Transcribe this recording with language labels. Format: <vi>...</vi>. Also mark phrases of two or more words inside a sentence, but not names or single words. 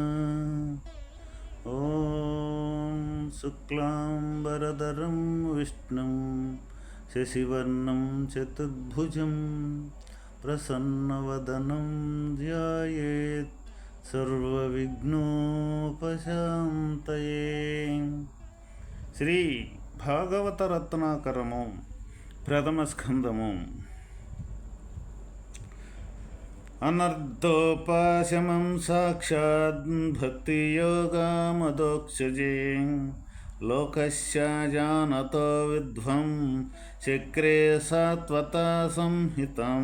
<sa>ॐ शुक्लाम्बरधरं विष्णुं शशिवर्णं चतुर्भुजं प्रसन्नवदनं ध्यायेत् सर्वविघ्नोपशान्तये।</sa> <te>శ్రీ భాగవత రత్నాకరము ప్రథమ స్కందము.</te> <sa>అనర్ధోపాశమం సాక్షాద్ భక్తియోగామదోక్షజే లోకస్య జానతో విద్వం చక్రే సాత్వతా సంహితం.</sa>